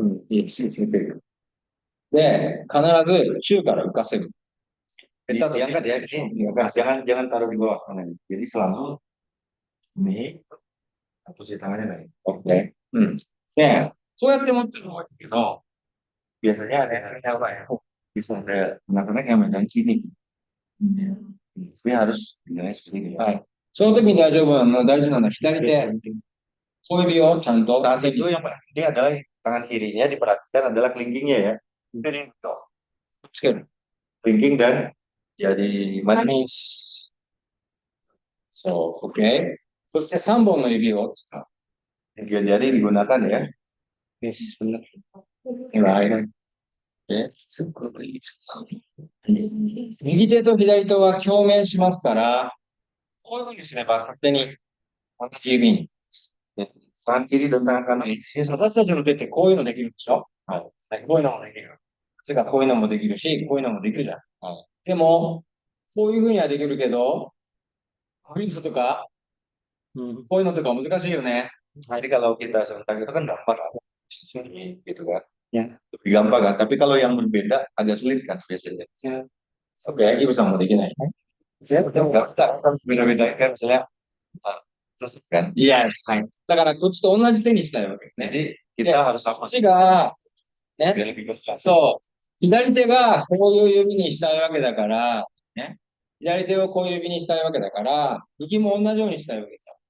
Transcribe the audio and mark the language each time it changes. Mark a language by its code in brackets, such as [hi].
[ja] いいですで、必ず中から浮かせる。 [id] Diangkat ya, ini jangan taruh di bawah tangan. Jadi selalu ini posisi tangannya naik. OK。 [ja] で、そうやって持ってるのがいいけど、 [id] Biasanya ada yang apa ya? Bisa ada anak-anak yang megang kiri. Tapi harus bilangnya seperti ini. [ja] はい。その時に大事なのは左手、小指をちゃんと。 [id] Saat itu yang paling penting adalah tangan kirinya diperhatikan adalah kelingkingnya ya. [ja] つける。 [id] Kelingking dan jari manis. [ja] OK。そして3本の指を使う。 [id] Tiga jari digunakan ya. [en] Yes, benar. Right. Okay. [ja] 右手と左手は共鳴しますから、こういうふうにすれば勝手に同じ指に。 [id] Tangan kiri dan tangan kanan ini [ja] 私たちの手ってこういうのできるでしょ、はいこういうのもできる。つかこういうのもできるし、こういうのもできるじゃん。はいでも、こういうふうにはできるけど、こういうのとか、こういうのとか難しいよね。 [id] Jadi kalau kita serentak itu kan gampang kan? Sini, gitu kan. Ya. Lebih gampang kan. Tapi kalau yang berbeda agak sulit kan biasanya. [ja] OK、イブさんもできない。 [id] Ya, nggak usah kan beda-beda kan misalnya selesai kan. Yes。 [ja] だからこっちと同じ手にしたいわけね。 [id] Jadi kita harus [ja] こっちが、ね、 [id] biar lebih besar. [ja] そう。左手がこういう指にしたいわけだから、ね。左手をこういう指にしたいわけだから、右も同じようにしたいわけですよ。